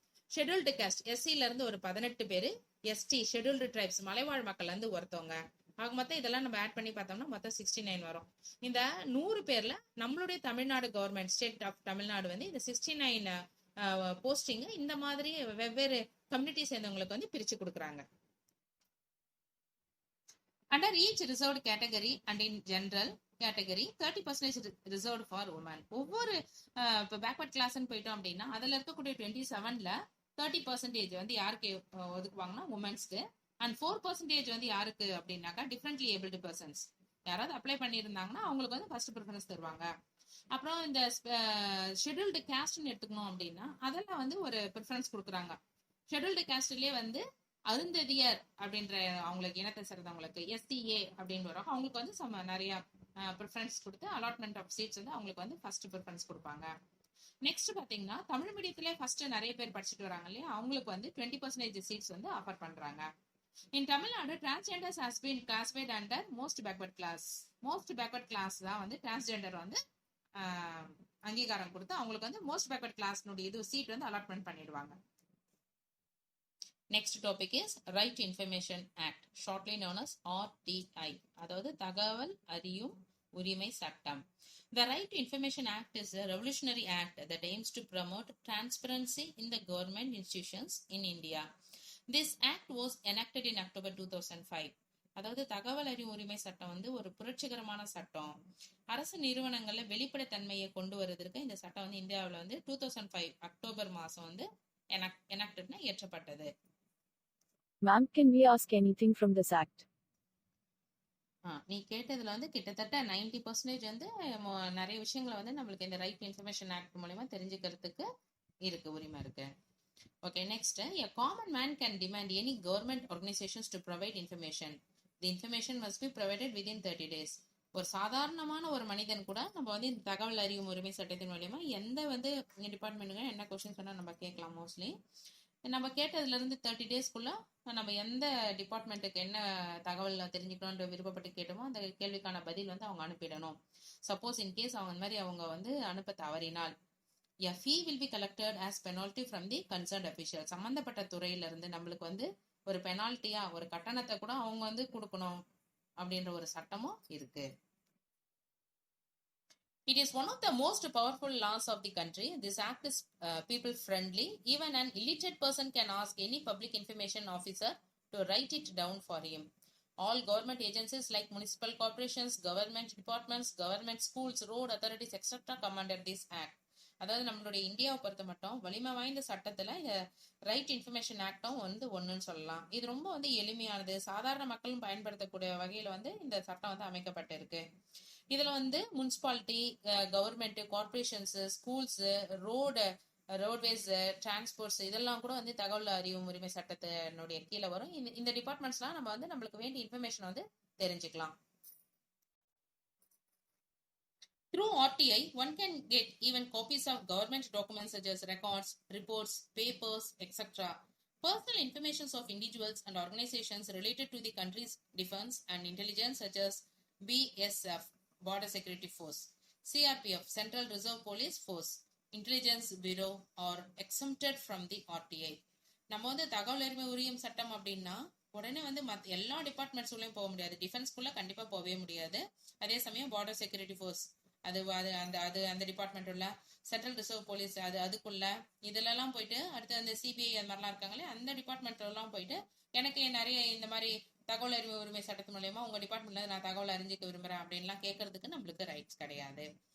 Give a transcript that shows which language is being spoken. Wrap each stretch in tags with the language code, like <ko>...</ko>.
<ta>Scheduled caste எஸ்சில இருந்து ஒரு 18 பேர், எஸ்டி ஷெட்யூல்டு ட்ரைப்ஸ் மலைவாழ் மக்கள்ல இருந்து ஒருத்தவங்க. ஆக மொத்தம் இதெல்லாம் நம்ம ஆட் பண்ணி பார்த்தோம்னா மொத்தம் 69 வரும். இந்த 100 பேர்ல நம்மளுடைய Tamil Nadu government, state of Tamil Nadu வந்து இந்த 69 போஸ்டிங் இந்த மாதிரி வெவ்வேறு கம்யூனிட்டி சேர்ந்தவங்களுக்கு வந்து பிரிச்சு கொடுக்குறாங்க.</ta> <en>Under each reserved category and in general category 30% reserved for women.</en> <ta>ஒவ்வொரு இப்போ பேக்வர்ட் கிளாஸ்ன்னு போயிட்டோம் அப்படின்னா அதுல இருக்கக்கூடிய 27ல 30% வந்து யாருக்கு ஒதுக்குவாங்கன்னா உமன்ஸ்க்கு, அண்ட் 4% வந்து யாருக்கு அப்படின்னாக்கா டிஃப்ரெண்ட்லி ஏபிள்டு பர்சன்ஸ், யாராவது அப்ளை பண்ணியிருந்தாங்கன்னா அவங்களுக்கு வந்து ஃபர்ஸ்ட் ப்ரிஃபரன்ஸ் தருவாங்க. அப்புறம் இந்த ஷெட்யூல்டு காஸ்ட்னு எடுத்துக்கணும் அப்படின்னா அதெல்லாம் வந்து ஒரு ப்ரிஃபரன்ஸ் கொடுக்குறாங்க. ஷெட்யூல்டு காஸ்ட்லயே வந்து அருந்ததியர் அப்படின்ற அவங்களுக்கு இனத்தை சேர்ந்தவங்களுக்கு எஸ்டிஏ அப்படின்னு வரும், அவங்களுக்கு வந்து நிறைய ப்ரிஃபரன்ஸ் கொடுத்து அலாட்மெண்ட் ஆஃப் சீட்ஸ் வந்து அவங்களுக்கு வந்து ஃபர்ஸ்ட் ப்ரிஃபரன்ஸ் கொடுப்பாங்க. நெக்ஸ்ட் பாத்தீங்கன்னா தமிழ் மீடியத்திலே ஃபர்ஸ்ட் நிறைய பேர் படிச்சுட்டு வராங்க இல்லையா, அவங்களுக்கு வந்து 20% சீட்ஸ் வந்து ஆஃபர் பண்றாங்க.</ta> <en>In Tamil Nadu transgenders has been classified under most backward class.</en> <ta>Most backward class தான் வந்து டிரான்ஸ்ஜெண்டர் வந்து அங்கீகாரம் கொடுத்து அவங்களுக்கு வந்து மோஸ்ட் பேக்வர்ட் கிளாஸ்னுடைய இது சீட் வந்து அலாட்மெண்ட் பண்ணிடுவாங்க.</ta> <en>Next topic is Right to Information Act, shortly known as RTI,</en> <ta>அதாவது தகவல் அறியும் உரிமை சட்டம்.</ta> <en>The Right to Information Act is a revolutionary act that aims to promote transparency in the government institutions in India. This act was enacted in October 2005.</en> <ta>அதாவது தகவல் அறியும் உரிமை சட்டம் வந்து ஒரு புரட்சிகரமான சட்டம். அரசு நிறுவனங்கள்ல வெளிப்படைத்தன்மையை கொண்டு வருவதற்கு இந்த சட்டம் வந்து இந்தியாவில் வந்து 2005 அக்டோபர் மாசம் வந்து enactedனா இயற்றப்பட்டது.</ta> <en>Ma'am, can we ask anything from this act?</en> <ta>நீ கேட்டதுல வந்து கிட்டத்தட்ட 90% வந்து நிறைய விஷயங்களை வந்து நம்மளுக்கு இந்த ரைட் இன்ஃபர்மேஷன் ஆக்ட் மூலமா தெரிஞ்சுக்கிறதுக்கு இருக்கு, உரிமை இருக்கு.</ta> <en>Okay, next, a common man can demand any government organizations to provide information. The information must be provided within 30 days.</en> <ta>ஒரு சாதாரணமான ஒரு மனிதன் கூட நம்ம வந்து இந்த தகவல் அறியும் உரிமை சட்டத்தின் மூலமா எந்த வந்து டிபார்ட்மெண்ட்டுங்க என்ன கொஸ்டின்ஸ் வேணா நம்ம கேட்கலாம். மோஸ்ட்லி நம்ம கேட்டதுல இருந்து 30 டேஸ்க்குள்ள நம்ம எந்த டிபார்ட்மெண்ட்டுக்கு என்ன தகவல் தெரிஞ்சுக்கணும்ன்ற விருப்பப்பட்டு கேட்டோமோ அந்த கேள்விக்கான பதில் வந்து அவங்க அனுப்பிடணும். சப்போஸ் இன்கேஸ் அவங்க இந்த மாதிரி அவங்க வந்து அனுப்ப தவறினால்</ta> <en>a fee will be collected as penalty from the concerned official.</en> <ta>சம்பந்தப்பட்ட துறையில இருந்து நம்மளுக்கு வந்து ஒரு பெனால்ட்டியா ஒரு கட்டணத்தை கூட அவங்க வந்து கொடுக்கணும் அப்படின்ற ஒரு சட்டமும் இருக்கு.</ta> <en>It is one of the most powerful laws of the country. This act is people friendly. Even an illiterate person can ask any public information officer to write it down for him. All government agencies like municipal corporations, government departments, government schools, road authorities, etc. come under this act.</en> <ta>அதாவது நம்மளுடைய இந்தியாவை பொறுத்த மட்டும் வலிமை வாய்ந்த சட்டத்துல இந்த right information ஆக்டும் வந்து ஒண்ணுன்னு சொல்லலாம். இது ரொம்ப வந்து எளிமையானது, சாதாரண மக்களும் பயன்படுத்தக்கூடிய வகையில வந்து இந்த சட்டம் வந்து அமைக்கப்பட்டிருக்கு. இதுல வந்து municipality, government, corporations, schools, roadways, transports இதெல்லாம் கூட வந்து தகவல் அறியும் உரிமை சட்டத்தினுடைய கீழே வரும். இந்த டிபார்ட்மெண்ட்ஸ்லாம் நம்ம வந்து நம்மளுக்கு வேண்டிய இன்ஃபர்மேஷன் வந்து தெரிஞ்சுக்கலாம்.</ta> <en>Through RTI, one can get even copies of government documents such as records, reports, papers, etc. Personal information of individuals and organizations related to the country's defense and intelligence such as BSF, Border Security Force, CRPF, Central Reserve Police Force, Intelligence Bureau are exempted from the RTI.</en> <ta>நம்ம வந்து தகவல் அறிமை உரிமை சட்டம் அப்படின்னா உடனே வந்து எல்லா டிபார்ட்மெண்ட்ஸ்குள்ளயும் போக முடியாது. டிஃபென்ஸ்குள்ள கண்டிப்பா போகவே முடியாது. அதே சமயம் பார்டர் செக்யூரிட்டி ஃபோர்ஸ் அந்த டிபார்ட்மெண்ட் உள்ள சென்ட்ரல் ரிசர்வ் போலீஸ் அதுக்குள்ள இதுலலாம் போயிட்டு அடுத்து அந்த சிபிஐ அந்த மாதிரிலாம் இருக்காங்களே அந்த டிபார்ட்மெண்ட்ல எல்லாம் போயிட்டு எனக்கு நிறைய இந்த மாதிரி தகவல் அறிவு உரிமை சட்டத்து மூலயமா உங்க டிபார்ட்மெண்ட்ல நான் தகவல் அறிஞ்சிக்க விரும்புறேன் அப்படின்லாம் கேட்கறதுக்கு நம்மளுக்கு ரைட்ஸ் கிடையாது.</ta>